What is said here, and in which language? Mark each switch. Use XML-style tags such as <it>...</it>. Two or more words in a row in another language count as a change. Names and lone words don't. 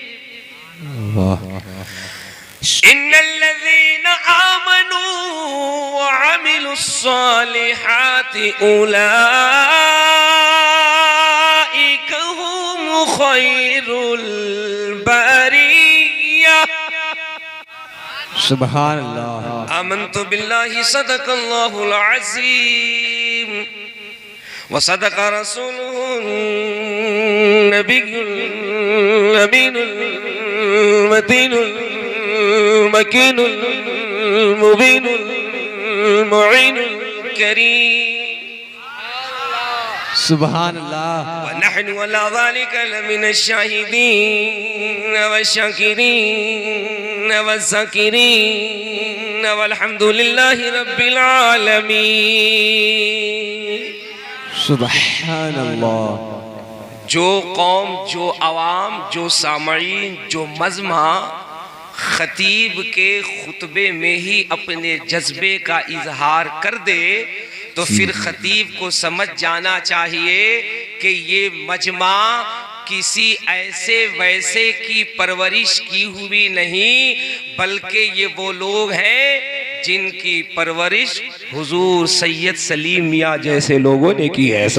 <ar>إن الذين آمنوا وعملوا الصالحات أولئك هم خير البرية. سبحان الله. آمنت بالله صدق الله العظيم وصدق رسوله النبي الأمين المتين المكين المبين المعين الكريم. سبحان الله. ونحن على ذلك لمن الشاهدين والشاكرين والذاكرين والحمد لله رب العالمين. سبحان الله.</ar> <ur>جو قوم، جو عوام، جو سامعین، جو مجمع خطیب کے خطبے میں ہی اپنے جذبے کا اظہار کر دے تو پھر خطیب کو سمجھ جانا چاہیے کہ یہ مجمع کسی ایسے ویسے کی پرورش کی ہوئی نہیں، بلکہ یہ وہ لوگ ہیں جن کی پرورش حضور سید سلیم میاں جیسے لوگوں نے کی ہے.</ur>